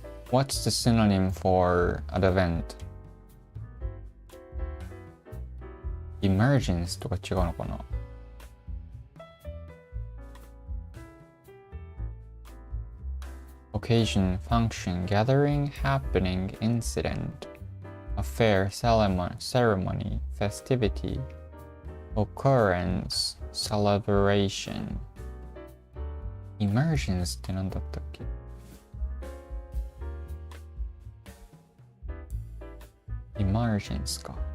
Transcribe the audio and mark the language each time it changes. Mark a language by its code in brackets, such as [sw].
[en] What's the synonym for advent? [ja] Emergence とか違うのかな? [en] Occasion, function, gathering, happening, incident, affair, ceremony, festivity, occurrence, celebration. [ja] Emergence って何だったっけ? Emergence か。